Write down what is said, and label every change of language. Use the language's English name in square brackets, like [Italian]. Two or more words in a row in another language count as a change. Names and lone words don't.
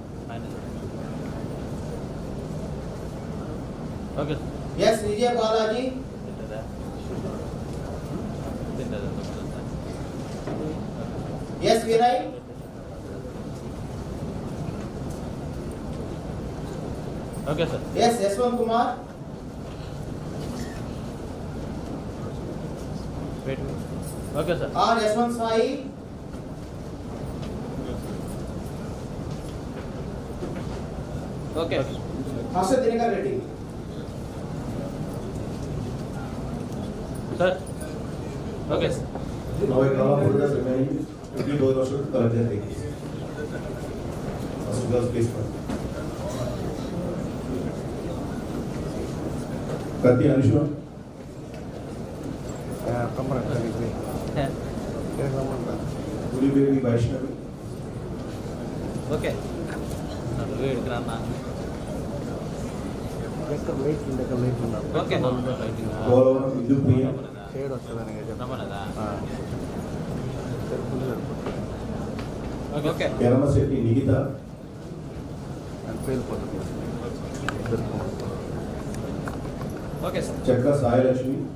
[English] Okay, sir. S. Vijay Balaji. S. Vinay. Okay, sir. S. Yashwant Kumar. Wait. Okay, sir. R. Yashwant Sai. Okay. Harsha Dinakar Reddy. Sir. Okay, sir. Now I call for the remaining 50 dollars to collect their tickets. Girls, please come. Kati Anusha. Guru Baby Vaishnavi. Okay. Wait, grandma. Okay. Gaurav Hindu Priya. Okay. Kerama Seti Nikita. Okay, sir. Chakra Sai Lakshmi.